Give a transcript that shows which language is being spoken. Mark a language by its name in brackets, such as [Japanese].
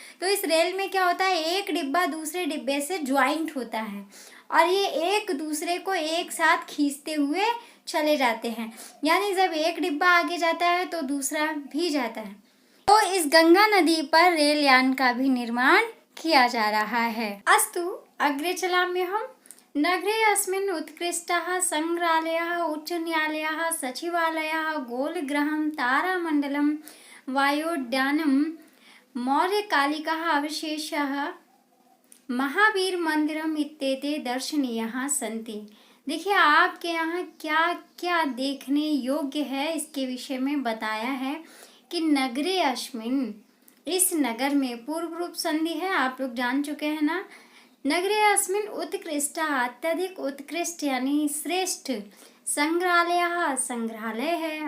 [Hindi] तो इस रेल में क्या होता है, एक डिब्बा दूसरे डिब्बे से ज्वाइंट होता है और ये एक दूसरे को एक साथ खींचते हुए चले जाते हैं, यानी जब एक डिब्बा आगे जाता है तो दूसरा भी जाता है। तो इस गंगा नदी पर रेल यान का भी निर्माण किया जा रहा है। [Sanskrit] अस्तु अग्रे चलाम्य हम। नगरे अस्मिन् उत्कृष्टः संग्रहालयः, उच्च न्यायालयः, सचिवालयः, गोलगृहं, तारामण्डलं, वायोद्यानं, मौर्यकालिकः अवशेषः, महावीर मंदिरम इत्येते दर्शनीयः सन्ति। [Hindi] देखिए आपके यहाँ क्या क्या देखने योग्य है इसके विषय में बताया है कि [Sanskrit] नगरे अस्मिन्, [Hindi] इस नगर में पूर्व रूप संधि है, आप लोग जान चुके हैं ना। [Sanskrit] नगरे अस्मिन् उत्कृष्ट, [Hindi] अत्यधिक उत्कृष्ट यानी श्रेष्ठ, संग्रहालय, संग्रहालय है।